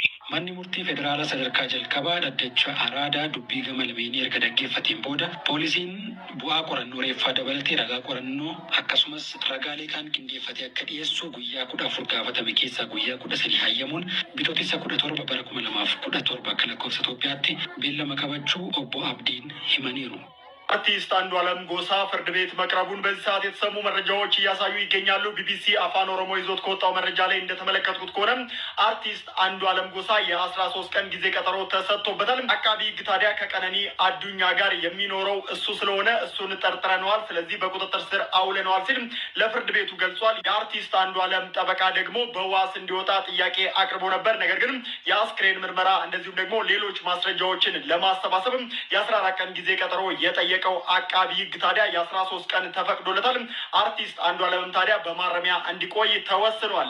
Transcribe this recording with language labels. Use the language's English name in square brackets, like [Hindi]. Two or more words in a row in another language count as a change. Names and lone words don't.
[Oromo] Manni murtii federaalaa sadarkaa jalqabaa dhaddacha araadaa dubbii gama lameenii erga dhaggeeffateen booda poolisiin bu'aa qorannoo reeffaa dabalatee ragaa qorannoo akkasumas ragaalee kaan qindeeffatee akka dhiyeessu guyyaa 14 gaafatame keessaa guyyaa 13 hayyamuun bitootessa 17 bara 2017 akka lakkoofsa Itoophiyaatti beellama qabachuu obbo Abdiin himaniiru. [Amharic] አርቲስት አንዱዓለም ጎሳ ፍርድ ቤት መቅረቡን በዚህ ሰዓት የተሰሙ መረጃዎች እያሳዩ ይገኛሉ። ቢቢሲ አፋን ኦሮሞ ይዞት ከወጣው መረጃ ላይ እንደተመለከቱት ከሆነ አርቲስት አንዱዓለም ጎሳ የ13 ቀን ጊዜ ቀጠሮ ተሰጥቶበታል። አቃቢ ሕግ ታዲያ ከቀነኒ አዱኛ ጋር የሚኖረው እሱ ስለሆነ እሱን ጠርጥረነዋል፣ ስለዚህ በቁጥጥር ስር አውለነዋል ሲል ለፍርድ ቤቱ ገልጿል። የአርቲስት አንዱዓለም ጠበቃ ደግሞ በዋስ እንዲወጣ ጥያቄ አቅርቦ ነበር። ነገር ግን የአስክሬን ምርመራ እንደዚሁም ደግሞ ሌሎች ማስረጃዎችን ለማሰባሰብ የ14 ቀን ጊዜ ቀጠሮ የጠየቀ አቃቢ ሕግ ታዲያ የ13 ቀን ተፈቅዶለታል። አርቲስት አንዱዓለም ታዲያ በማረሚያ እንዲቆይ ተወስኗል።